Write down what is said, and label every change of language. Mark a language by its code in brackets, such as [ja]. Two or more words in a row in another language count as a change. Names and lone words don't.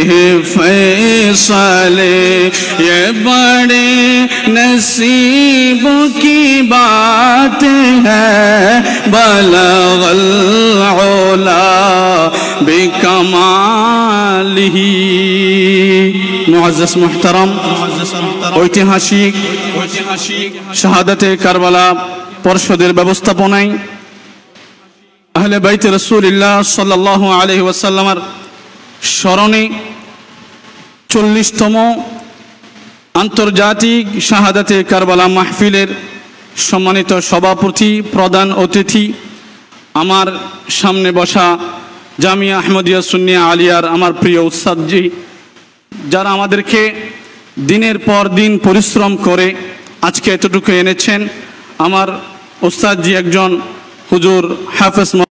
[ur] فیصلے یہ بڑے نصیب کی بات ہے [ar] بلغ العلا بکمالہ [ur] معزز محترم [bn] ঐতিহাসিক শাহাদাতে কারবালা পরিষদের ব্যবস্থাপনায় আহলে বাইতে রাসূলুল্লাহ সাল্লাল্লাহু আলাইহি ওয়াসাল্লামের স্মরণে 40তম আন্তর্জাতিক শাহাদাতে কারবালা মাহফিলের সম্মানিত সভাপতি প্রধান অতিথি আমার সামনে বসা জামিয়া আহমদিয়া সুন্নিয়া আলিয়ার আমার প্রিয় উস্তাদজি যারা আমাদেরকে দিনের পর দিন পরিশ্রম করে আজকে এতটুকু এনেছেন আমার উস্তাদজি একজন হুজুর হাফেজ